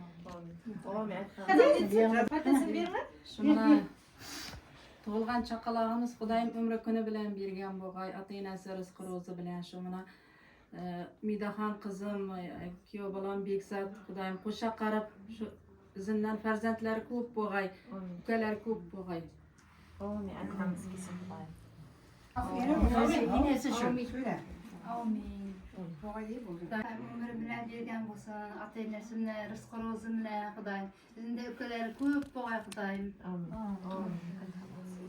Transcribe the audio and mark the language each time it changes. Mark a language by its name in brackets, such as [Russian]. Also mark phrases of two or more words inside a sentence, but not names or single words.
[Uzbek] Şuna tug'ilgan chaqalog'imiz Xudoyim umri kuni bilan bergan bo'lg'ay, ota enasi rizqi ro'zi bilan shu mana Midaxon qizim, kuyov bolam Bekzod Xudoyim qo'sha qarab shu izindan farzandlari ko'p bo'lg'ay, ukalari ko'p bo'lg'ay. Amin. Hammamiz kelsin Xudoyim. Yinesi shu. Amin. Ömrü bilen bergen bolsun, ata enesi bilen, rızkı rozu bilen Xudoyim. Bizning de ukalari ko'p bo'lg'ay Xudoyim. Amin.